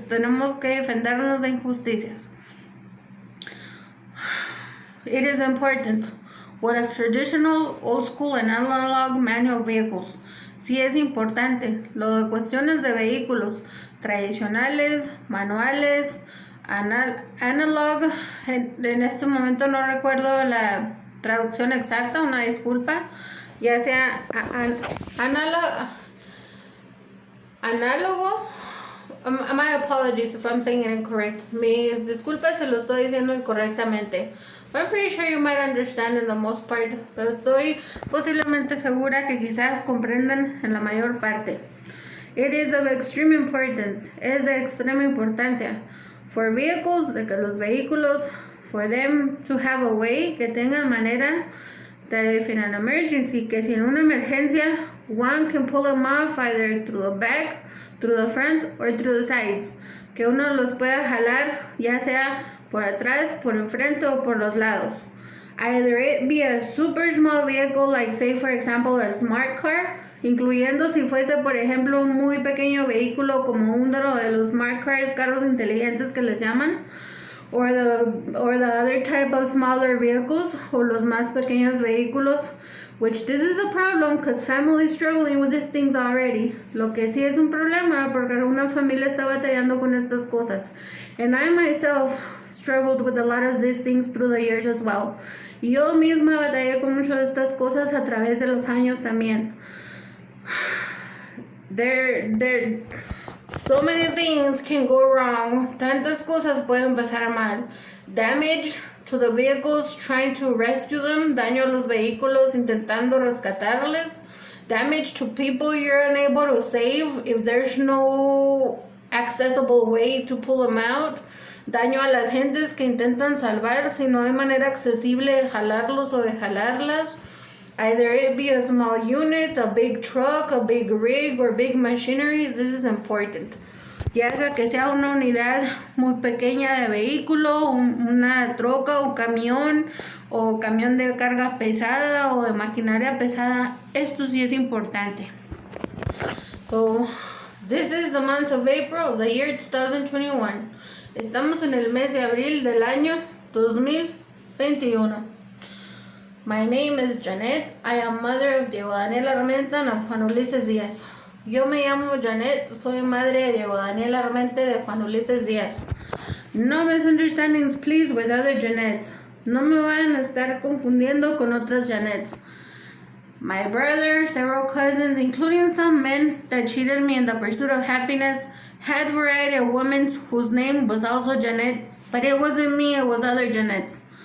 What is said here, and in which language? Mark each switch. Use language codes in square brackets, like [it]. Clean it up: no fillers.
[es] Tenemos que defendernos de injusticias. [en] It is important. What of traditional, old school and analog manual vehicles? [es] Sí es importante. Lo de cuestiones de vehículos tradicionales, manuales, analog. En este momento no recuerdo la traducción exacta, una disculpa. Ya sea análogo. [en] My apologies if I'm saying it incorrect. [es] Mis disculpas si lo estoy diciendo incorrectamente. [en] I'm pretty sure you might understand in the most part, [es] pero estoy posiblemente segura que quizás comprendan en la mayor parte. [en] It is of extreme importance. [es] Es de extrema importancia. [en] For vehicles, [es] de que los vehículos, [en] for them to have a way, [es] que tengan manera, [en] that if in an emergency, [es] que si en una emergencia, [en] one can pull them off either through the back, through the front, or through the sides. [es] Que uno los pueda jalar, ya sea por atrás, por enfrente, o por los lados. [en] Either it be a super small vehicle, like say for example a smart car, [es] incluyendo si fuese por ejemplo un muy pequeño vehículo como uno de los smart cars, carros inteligentes que les llaman, [en] or the other type of smaller vehicles, [es] o los más pequeños vehículos, [en] which this is a problem because families struggling with these things already. [es] Lo que sí es un problema porque una familia está batallando con estas cosas. [en] And I myself struggled with a lot of these things through the years as well. [es] Y yo misma batallé con muchas de estas cosas a través de los años también. [en] There so many things can go wrong. [es] Tantas cosas pueden pasar mal. [en] Damage to the vehicles trying to rescue them. [es] Daño a los vehículos intentando rescatarles. [en] Damage to people you're unable to save if there's no accessible way to pull them out. [es] Daño a las gentes que intentan salvar si no hay manera accesible de jalarlos o de jalarlas. [en] Either it be a small unit, a big truck, a big rig, or big machinery. This is important. [es] Ya sea que sea una unidad muy pequeña de vehículo, una troca o camión de carga pesada o de maquinaria pesada, esto sí es importante. [en] So, this is the month of April of the year 2021. [es] Estamos en el mes de abril del año 2021. [en] My name is Janet. I am mother of Diego Daniel Armenta and of Juan Ulises Díaz. [es] Yo me llamo Janet, soy madre de Diego Daniel Armenta y de Juan Ulises Díaz. [en] No misunderstandings, please, with other Janets. [es] No me vayan a estar confundiendo con otras Janets. [en] My brother, several cousins, including some men that cheated me in the pursuit of happiness, had a variety of women whose name was also Janet, but it wasn't me, it was other Janets.